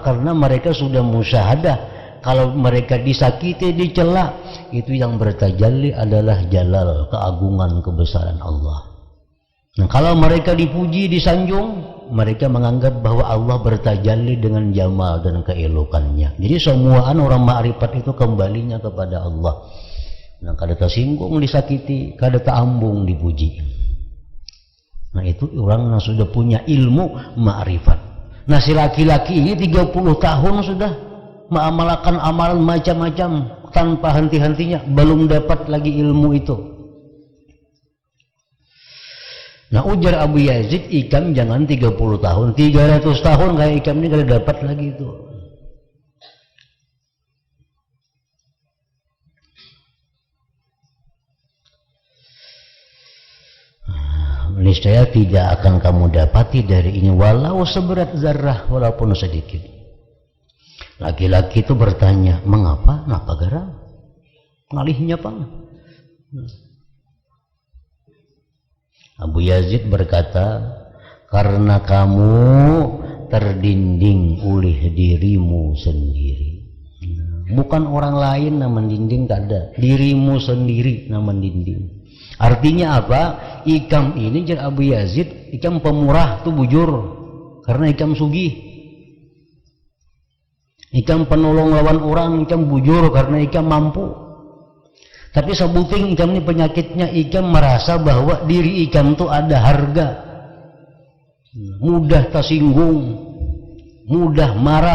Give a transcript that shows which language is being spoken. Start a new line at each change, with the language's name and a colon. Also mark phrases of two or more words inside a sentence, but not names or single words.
Indonesian: Karena mereka sudah musyahadah. Kalau mereka disakiti, dicela, itu yang bertajalli adalah jalal, keagungan, kebesaran Allah. Nah, kalau mereka dipuji, disanjung, mereka menganggap bahwa Allah bertajalli dengan jamal dan keelokannya. Jadi semuaan orang ma'rifat itu kembalinya kepada Allah.
Banjar: Nah, kada tersinggung disakiti, kada teambung dipuji.
Indonesian: Nah, itu orang yang sudah punya ilmu ma'rifat. Nah, si laki-laki ini 30 tahun sudah mengamalkan amalan macam-macam tanpa henti-hentinya, belum dapat lagi ilmu itu.
Banjar: Nah, ujar Abu Yazid, ikam jangan 30 tahun, 300 tahun kayak ikam ini kada dapat lagi itu.
Indonesian: Niscaya tidak akan kamu dapati dari ini walau seberat zarrah, walaupun sedikit. Laki-laki itu bertanya, mengapa?
Banjar: Napa gara? Ngalihnya apa?
Indonesian: Abu Yazid berkata, karena kamu terdinding oleh dirimu sendiri. Bukan orang lain yang mendinding, kada. Dirimu sendiri yang mendinding. Artinya apa?
Banjar: Ikam ini, jar Abu Yazid, ikam pemurah tuh bujur karena ikam sugih. Ikam penolong lawan orang, ikam bujur karena ikam mampu. Tapi sebuting ikam ini penyakitnya, ikam merasa bahwa diri ikam itu ada harga, mudah tersinggung, mudah marah.